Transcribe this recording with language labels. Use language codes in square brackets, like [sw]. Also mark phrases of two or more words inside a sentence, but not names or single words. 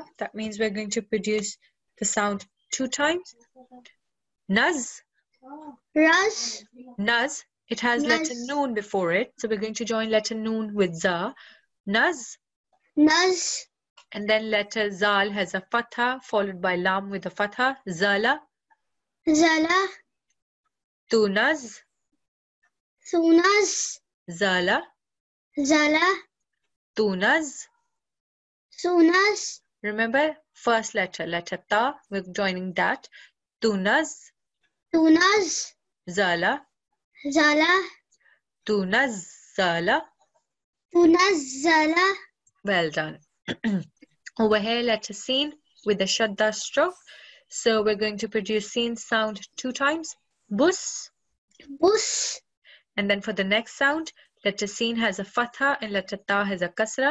[en] That means we're going to produce the sound 2 times. [ar] Naz. Raz. Naz. [en] It has letter Noon before it. So we're going to join letter Noon with Za. [ar] Naz. Naz. [en] And then letter Zal has a fatha followed by Lam with a fatha. [ar] Zala. Zala. Tunaz. Sunaz. Zala. Zala. Tunaz. Sunaz. [en] Remember, first letter Ta. We're joining that. [ar] Tunaz. Tunaz. Zala. Zala. Tunaz. Zala. Tunaz. Zala. [en] Well done. Over here, letter Sin with the shadda stroke. So we're going to produce Sin sound 2 times. [ar] Bus. Bus. [en] And then for the next sound, letter Sin has a fatha and letter Ta has a kasra.